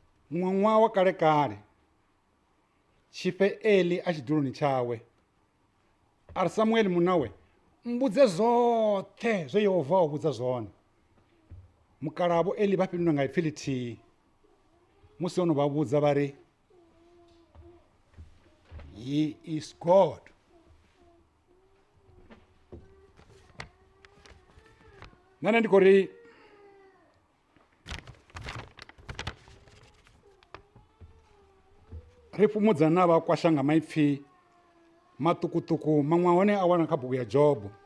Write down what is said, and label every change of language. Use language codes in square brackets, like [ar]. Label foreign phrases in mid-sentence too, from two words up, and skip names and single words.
[ve] ṅwaṅwa wa kalekale tshifhe Eli a tshiduloni tshawe ari Samueli munawe mbudze zwoṱhe zwe Yehova o vhudza zwone. Mukalahavho Eli vha fhindula nga ipfhi ḽithihi musi ono vha vhudza vha ri [en] he is God. [ve] Nane ndi khou ri ri fhumudza na vhakwasha nga maipfhi maṱukuṱuku maṅwe a hone a wana kha bugu ya Jobo.